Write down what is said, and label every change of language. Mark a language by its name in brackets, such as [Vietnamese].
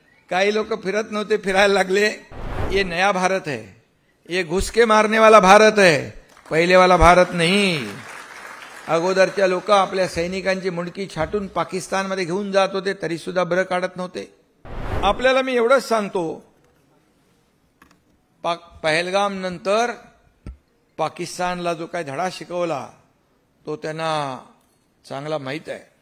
[Marathi] काही लोक फिरत नव्हते, फिरायला लागले। [Hindi] ये नया भारत है, ये घुस के मारने वाला भारत है, पहिले वाला भारत नहीं। [Marathi] अगोदरच्या लोक आपल्या सैनिकांची मुंडकी छाटून पाकिस्तानमध्ये घेऊन जात होते, तरी सुद्धा बरं काढत नव्हते। आपल्याला मी एवढंच सांगतो, पहलगाम नंतर पाकिस्तानला जो काही धडा शिकवला तो त्यांना चांगला माहित आहे।